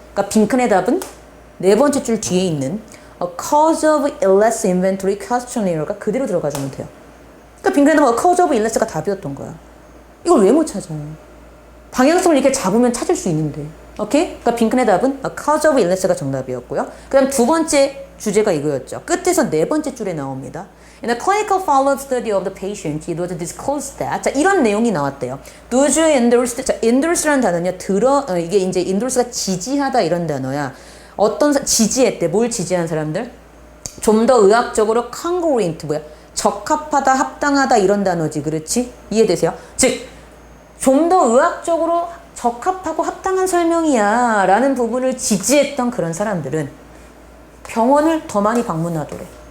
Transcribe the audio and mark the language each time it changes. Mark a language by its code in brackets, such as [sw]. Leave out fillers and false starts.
[ko] 그러니까 빈칸의 답은 네 번째 줄 뒤에 있는 [en] a cause of illness inventory questionnaires, [ko] 가 그대로 들어가주면 돼요. 그러니까 빈칸의 답은 [en] cause of illness [ko] 가 답이었던 거야. 이걸 왜 못 찾아요? 방향성을 이렇게 잡으면 찾을 수 있는데. 오케이? 그러니까 빈칸의 답은 [en] a cause of illness [ko] 가 정답이었고요. 그 다음 두 번째 주제가 이거였죠. 끝에서 네 번째 줄에 나옵니다. [en] In a clinical follow-up study of the patient, it was disclosed that. [ko] 자, 이런 내용이 나왔대요. [en] Those who endorsed. [ko] 자, endorse라는 단어는요, 이게 이제 endorse가 지지하다 이런 단어야. 지지했대. 뭘 지지한 사람들? 좀 더 의학적으로 congruent, 뭐야? 적합하다, 합당하다 이런 단어지. 그렇지? 이해되세요? 즉, 좀 더 의학적으로 적합하고 합당한 설명이야 라는 부분을 지지했던 그런 사람들은 병원을 더 많이 방문하더래.